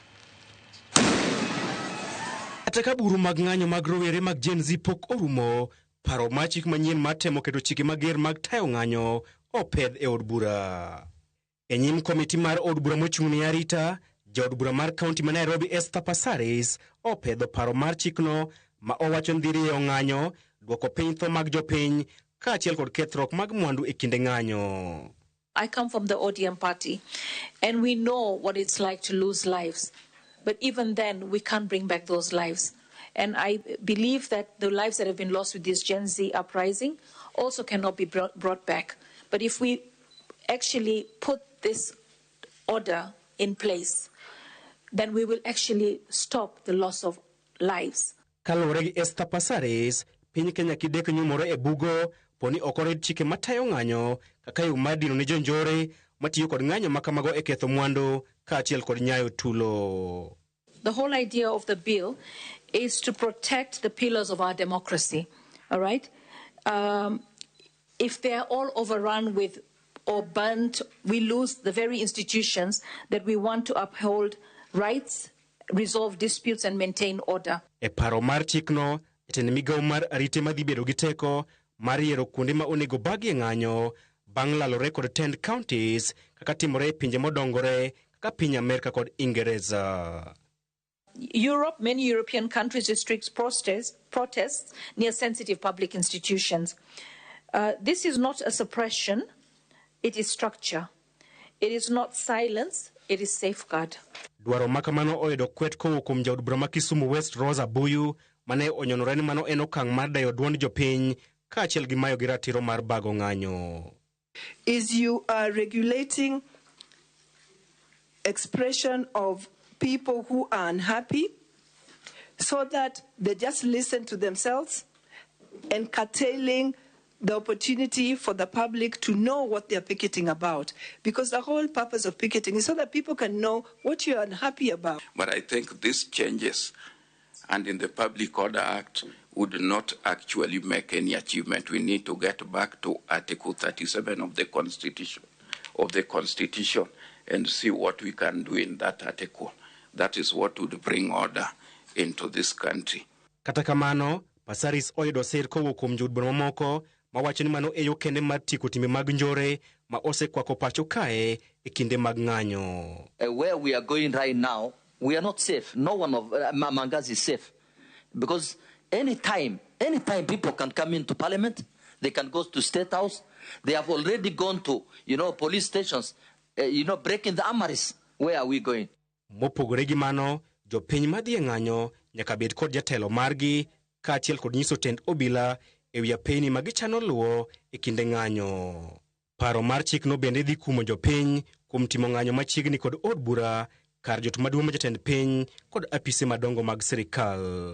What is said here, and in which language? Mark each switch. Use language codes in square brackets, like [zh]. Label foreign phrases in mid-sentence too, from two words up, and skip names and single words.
[luo] Kata ka buru mag ng'anyo mag rowere mag Gen Z pok orumo, paro mar chik manyien mar temo keto chike mager mag tayo ng'anyo opedh e od bura. E nyim komiti mar od bura mochung'ne arita, Jaod bura mar kaunti ma Nairobi Esther Passaris opedho paro mar chikno ma owacho ni rieyo ng'anyo, dwoko piny tho mag jopiny kaachiel kod kethruok mag mwandu e kinde ng'anyo. [en] I come from the ODM party and we know what it's like to lose lives. But even then, we can't bring back those lives. And I believe that the lives that have been lost with this Gen Z uprising also cannot be brought back. But if we actually put this order in place, then we will actually stop the loss of lives. [luo] Kalore gi Esther Passaris, piny Kenya kidek nyumore e bugo poni okored chike matayo ng'anyo kaka yo madino ne jonjore matiyo kod ng'anyo makamago e ketho mwandu kaachiel kod nyayo tulo. [en] The whole idea of the bill is to protect the pillars of our democracy, all right? If they are all overrun with or burnt, we lose the very institutions that we want to uphold rights, resolve disputes and maintain order. [luo] E paro mar chikno, jatend migawo mar arite madhi bedo gi teko mar yiero kuonde ma onego bagie ng'anyo bang' lalore kod 10 counties kaka timore e pinje modongore kaka piny Amerika kod Ingereza. [en] Europe, many European countries restrict protests near sensitive public institutions. This is not a suppression, it is structure. It is not silence, it is safeguard. [luo] Dwaro makamano oyudo kwet kowuok kuom jaod bura ma Kisumu West Rosa Buyu mane onyonore ni mano en okang' mar dayo duond jopiny kaachiel gi mayo gi ratiro mar bago ng'anyo. [en] Is you are regulating expression of people who are unhappy so that they just listen to themselves and curtailing the opportunity for the public to know what they're picketing about. Because the whole purpose of picketing is so that people can know what you're unhappy about. But I think these changes and in the Public Order Act would not actually make any achievement. We need to get back to Article 37 of the Constitution and see what we can do in that article. That is what would bring order into this country. [luo] Kata kamano, Passaris oyudo sir kowuok kuom jood bura mamoko mawacho ni mano e yo kende mar tieko timbe mag njore ma osekwako pacho kae e kinde mag ng'anyo. [en] Where we are going right now, we are not safe. No one of Mangas is safe. Because anytime people can come into parliament, they can go to State House. They have already gone to, police stations, breaking the armories. Where are we going? [luo] Mopogore gi mano, jopiny madhi e ng'anyo nyaka bed kod jatelo margi kaachiel kod nyiso tend obila e wi apeyni ma gichano luwo e kinde ng'anyo. Paro mar chikno bende dhi kumo jopiny kuom timo ng'anyo machiegni kod od bura, kar jot maduong' ma jatend piny kod apise madongo mag sirikal.